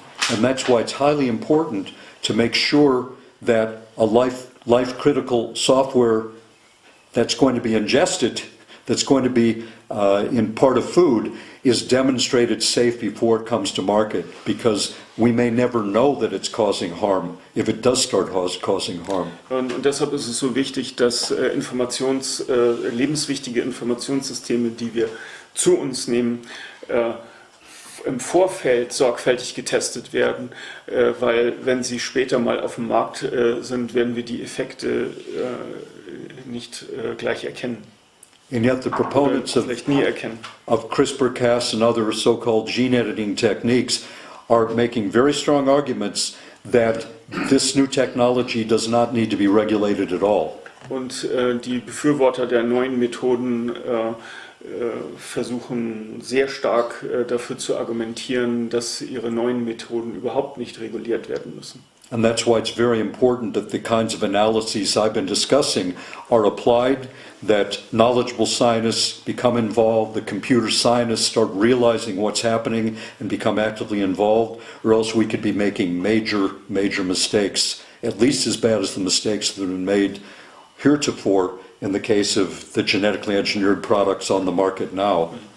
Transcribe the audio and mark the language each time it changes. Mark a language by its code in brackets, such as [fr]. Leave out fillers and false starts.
[en] And that's why it's highly important to make sure that a life-critical software that's going to be ingested, that's going to be in part of food, is demonstrated safe before it comes to market, because we may never know that it's causing harm if it does start causing harm. [de] Und deshalb ist es so wichtig, dass lebenswichtige Informationssysteme, die wir zu uns nehmen, im Vorfeld sorgfältig getestet werden, weil wenn sie später mal auf dem Markt sind, werden wir die Effekte nicht gleich erkennen. [en] And yet the proponents of CRISPR-Cas and other so-called gene editing techniques are making very strong arguments that this new technology does not need to be regulated at all. [de] Und die Befürworter der neuen Methoden versuchen sehr stark dafür zu argumentieren, dass ihre neuen Methoden überhaupt nicht reguliert werden müssen. [en] And that's why it's very important that the kinds of analyses I've been discussing are applied, that knowledgeable scientists become involved, the computer scientists start realizing what's happening and become actively involved, or else we could be making major mistakes, at least as bad as the mistakes that have been made heretofore in the case of the genetically engineered products on the market now.